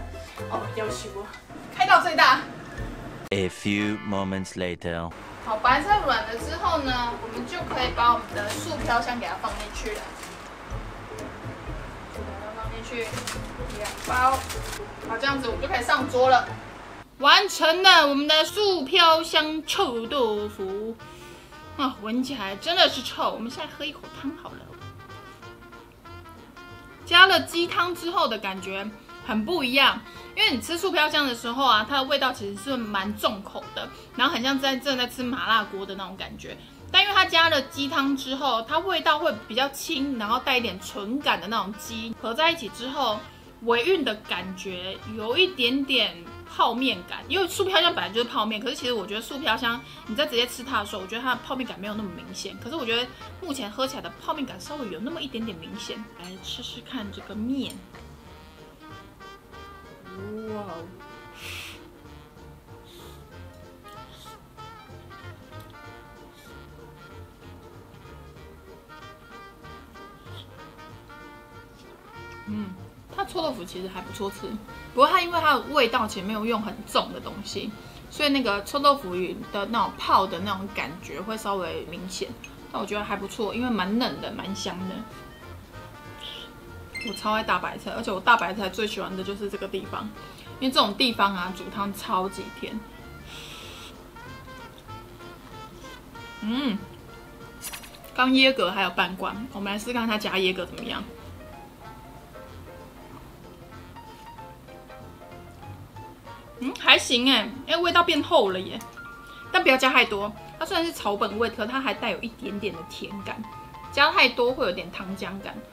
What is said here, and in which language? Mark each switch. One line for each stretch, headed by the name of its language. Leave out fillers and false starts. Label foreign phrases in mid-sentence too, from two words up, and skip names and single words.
Chinese: 哦，要求我開到最大。
English: A few moments later。
Chinese: 好，白菜軟了之後呢，我們就可以把我們的素飄香給它放進去了。把它放进去2包，好，這樣子我们就可以上桌了。完成了我們的素飄香臭豆腐。啊，聞起來真的是臭。我們現在喝一口湯好了。加了雞湯之後的感覺很不一樣，因為你吃素飄香的時候啊，它的味道其實是蠻重口的，然後很像正在吃麻辣鍋的那種感覺。但因為它加了雞湯之後，它味道會比較輕，然後帶一點醇感的那種雞，合在一起之後，尾韻的感覺有一點點泡麵感。因為素飄香本來就是泡麵，可是其實我覺得素飄香你在直接吃它的時候，我覺得它的泡麵感沒有那麼明顯。可是我覺得目前喝起來的泡麵感稍微有那麼一點點明顯。來吃吃看這個麵，哇哦！它臭豆腐其實還不錯吃，不過它因為它的味道其實沒有用很重的東西，所以那個臭豆腐的那種泡的那種感覺會稍微明顯。但我覺得還不錯，因為蠻嫩的，蠻香的。我超愛大白菜，而且我大白菜最喜歡的就是這個地方，因為這種地方啊煮湯超級甜。剛椰格還有半罐，我們來試看它加椰格怎麼樣。還行哎，味道變厚了耶，但不要加太多。它雖然是草本味，可它還帶有一點點的甜感，加太多會有點糖漿感。